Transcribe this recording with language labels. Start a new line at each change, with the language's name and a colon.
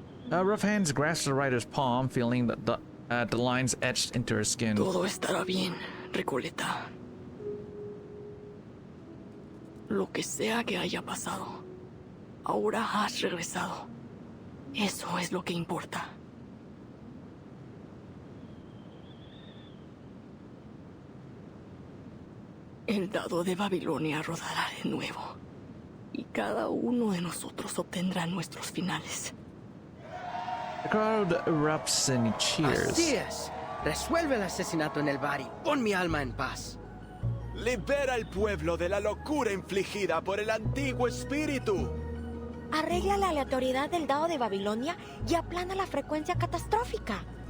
English: Rough hands grasp the writer's palm, feeling the lines etched into her skin.
Spanish: Todo estará bien, Recoleta. Lo que sea que haya pasado, ahora has regresado. Eso es lo que importa. El dado de Babilonia rodará de nuevo, y cada uno de nosotros obtendrá nuestros finales.
English: The crowd erupts in cheers.
Spanish: Así es. Resuelve el asesinato en el bar y pon mi alma en paz. Libera al pueblo de la locura infligida por el antiguo espíritu. Arregla la aleatoriedad del dado de Babilonia y aplana la frecuencia catastrófica.